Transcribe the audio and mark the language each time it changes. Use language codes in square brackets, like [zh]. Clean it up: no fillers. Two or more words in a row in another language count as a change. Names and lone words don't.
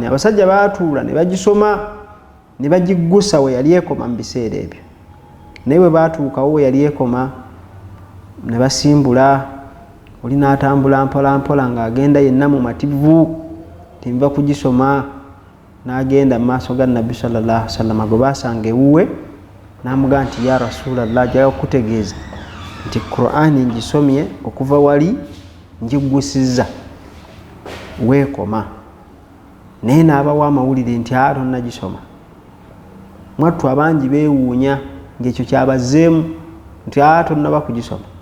[lg] Abasajja baatuula ne bagisoma ne bagiggusa we yali ekoma mu biseera ebyo. Naye bwe baatuukawo we yali ekoma ne basimbula, oli n'atambula mpola mpola ng'agenda yenna mu mativu timva kugisoma, n'agenda mu maaso ga Nabbi [ar] صلى الله عليه وسلم [lg] gwe baasanga ewuwe, n'amugamba nti [ar] يا رسول الله, [lg] ajja kukutegeeza nti Qur'ani ngisomye okuva wali ngiggusizza weekoma, naye n'abawa amawulire nti tonnagisoma. Mwattu abangi beewuunya ng'ekyo kyabazzeemu nti tonnaba kugisoma.